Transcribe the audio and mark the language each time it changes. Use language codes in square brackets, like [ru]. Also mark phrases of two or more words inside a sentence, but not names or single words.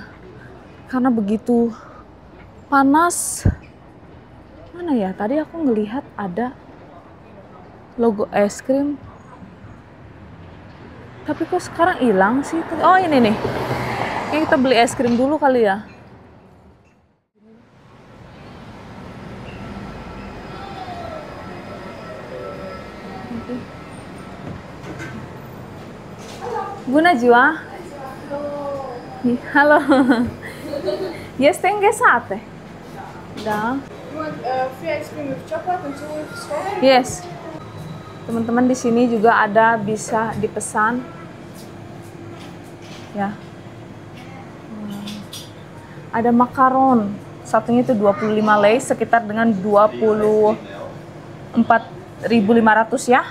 [id] Karena begitu panas. Mana ya? Tadi aku ngelihat ada logo es krim. Tapi kok sekarang hilang sih? Oh ini nih. Kayaknya kita beli es krim dulu kali ya. [ro] Bună ziua! Halo! Este înghețate. Da. [en] Free ice cream with chocolate and two with strawberry. Yes. [id] Teman-teman di sini juga ada bisa dipesan. Ya. Ada makaron. Satunya itu 25 lei sekitar dengan 24.500 ya.